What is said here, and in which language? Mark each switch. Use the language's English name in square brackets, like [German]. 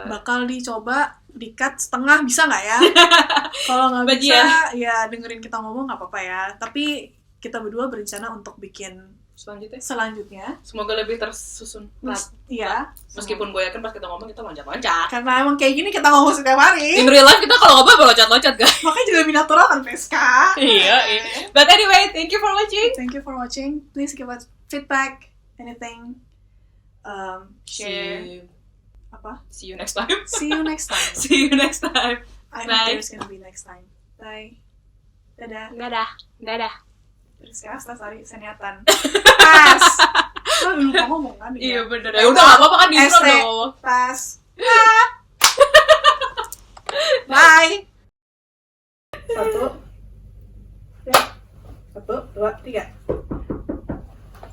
[Indonesian] Bakal dicoba di-cut setengah, bisa nggak ya? Kalau nggak bisa, ya dengerin kita ngomong nggak apa-apa ya. Tapi kita berdua berencana untuk bikin selanjutnya. Semoga lebih tersusun. Iya. Meskipun gue yakin pas kita ngomong kita loncat-loncat. Karena emang kayak gini kita ngomong setiap hari. [English] In real life [Indonesian] kita kalau ngobrol loncat-loncat guys. Makanya juga lebih natural kan Peska. Iya. [English] But anyway, thank you for watching. Please give us feedback, anything. Share. [Indonesian] Apa? [English] See you next time. See you next time. I hope there's gonna be next time. Bye. Dadah. [Indonesian] Terus sekarang Sari seniatan. Pas. Lo lupa ngomong kan? Iya bener. Ya udah nggak apa-apa kan di intro dong. Pas. [English] Bye. 1, 2, 3.